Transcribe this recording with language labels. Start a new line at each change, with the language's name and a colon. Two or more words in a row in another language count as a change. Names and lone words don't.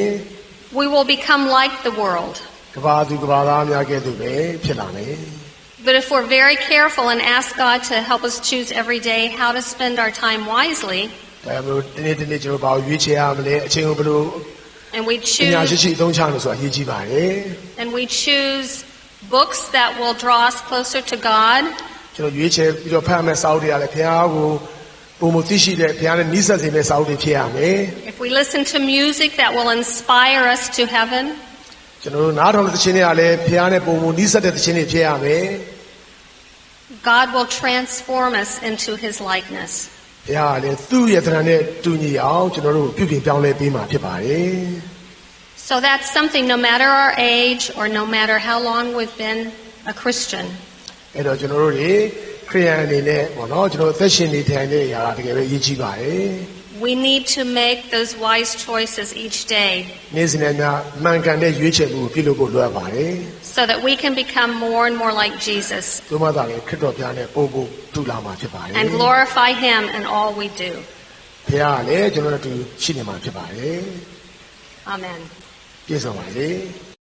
English: we will become like the world.
Burmese: ကဘာသူကဘာသားများကဲ့သို့ပဲဖြစ်လာမယ်
English: But if we're very careful and ask God to help us choose every day how to spend our time wisely,
Burmese: ဒါပေမဲ့ဒီနေ့ကျွန်တော်ဘာကိုရွေးချယ်ရမလဲအချိန်ကိုဘယ်လို
English: and we
Burmese: ပညာရှိရှိအသုံးချလို့ဆိုတာအရေးကြီးပါတယ်
English: and we choose books that will draw us closer to God,
Burmese: ကျွန်တော်ရွေးချယ်ပြီးတော့ဖတ်မယ်စာအုပ်တွေရတယ်ဘုရားကိုပုံမသိရှိတဲ့ဘုရားနဲ့နှိစက်စေတဲ့စာအုပ်တွေဖြစ်ရမယ်
English: if we listen to music that will inspire us to heaven,
Burmese: ကျွန်တော်တို့နားထောင်တဲ့သခြင်းတွေကလည်းဘုရားနဲ့ပုံမနှိစက်တဲ့သခြင်းတွေဖြစ်ရမယ်
English: God will transform us into His likeness.
Burmese: ဘုရားကလည်းသူ့ရဲ့သဏ္ဍာန်နဲ့တူညီအောင်ကျွန်တော်တို့ပြုပြင်ပြောင်းလဲပေးမှာဖြစ်ပါတယ်
English: So that's something, no matter our age or no matter how long we've been a Christian,
Burmese: အဲ့တော့ကျွန်တော်တို့တွေခရိယန်အနေနဲ့ပေါ့နော်ကျွန်တော်အသက်ရှင်နေထိုင်တဲ့အရာတကယ်ပဲအရေးကြီးပါတယ်
English: we need to make those wise choices each day
Burmese: နေ့စဉ်နဲ့မှန်ကန်တဲ့ရွေးချယ်မှုကိုပြုလုပ်ဖို့လိုအပ်ပါတယ်
English: so that we can become more and more like Jesus
Burmese: သို့မှသာလည်းခရစ်တော်ဘုရားနဲ့ပို့ဖို့တူလာမှာဖြစ်ပါတယ်
English: and glorify Him in all we do.
Burmese: ဘုရားကလည်းကျွန်တော်တို့တူရှိနေမှာဖြစ်ပါတယ်
English: Amen.
Burmese: ပြည့်စုံပါစေ